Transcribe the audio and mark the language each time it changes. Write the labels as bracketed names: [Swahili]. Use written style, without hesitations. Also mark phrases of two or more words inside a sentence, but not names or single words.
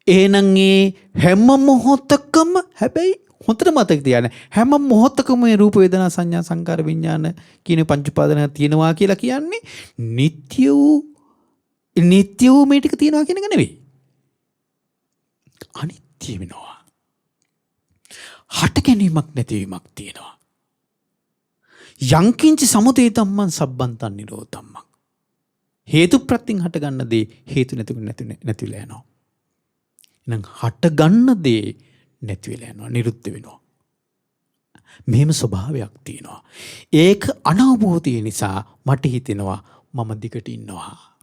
[Sinhala] එහෙනම් ඒ හැම මොහොතකම හැබැයි හොඳට මතක තියාගන්න හැම මොහොතකම මේ රූප වේදනා සංඥා සංකාර විඥාන කියන පංච උපාදාන තියෙනවා කියලා කියන්නේ නිට්ටය වූ මේ ටික තියෙනවා කියන එක නෙවෙයි. අනිත්‍ය වෙනවා. හට ගැනීමක් නැතිවීමක් තියෙනවා. [Pali] යංකින්ච සමුදය ධම්මං සබ්බන්තං නිරෝධ ධම්මං. [Sinhala] හේතු ප්‍රත්‍යයෙන් හට ගන්න දේ හේතු නැතිලා යනවා. එහෙනම් හට ගන්න දේ නැති වෙලා යනවා නිරුද්ධ වෙනවා. මෙහෙම ස්වභාවයක් තියෙනවා. ඒක අනවබෝධය නිසා මට හිතෙනවා මම දිගට ඉන්නවා.